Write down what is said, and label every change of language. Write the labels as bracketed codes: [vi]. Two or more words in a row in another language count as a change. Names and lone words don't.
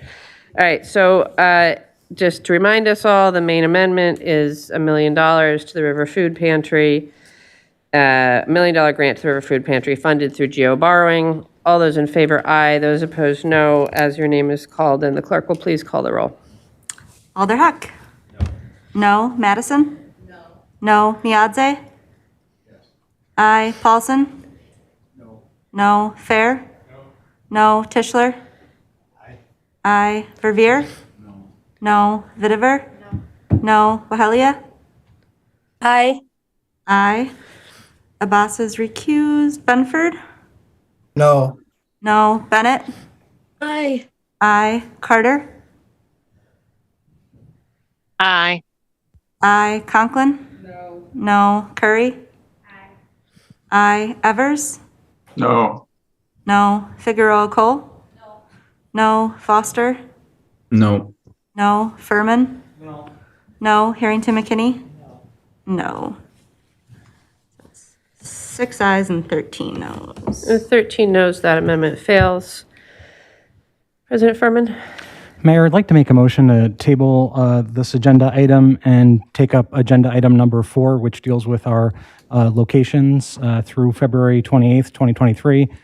[en] All right, so just to remind us all, the main amendment is $1 million to the River Food Pantry, $1 million grant to the River Food Pantry funded through GEO borrowing. All those in favor, aye. Those opposed, no. As your name is called, and the clerk will please call the roll. Alder Heck? No. Madison? No. Miadze? Aye. Paulson? No. Fair? No. Tischler? Aye. Verveer? No. Vitiver? No. Wahelia? Aye. Aye. Abbas is recused. Benford? No. No. Bennett? Aye. Aye. Carter? Aye. Aye. Conklin? No. No. Curry? Aye. Aye. Evers? No. No. Figueroa Cole? No. No. Foster? No. No. Furman? No. No. Harrington McKinney? No. 6 ayes and 13 noes. 13 noes, that amendment fails. President Furman? Mayor, I'd like to make a motion to table this agenda item and take up agenda item number 4, which deals with our locations through February 28th, 2023.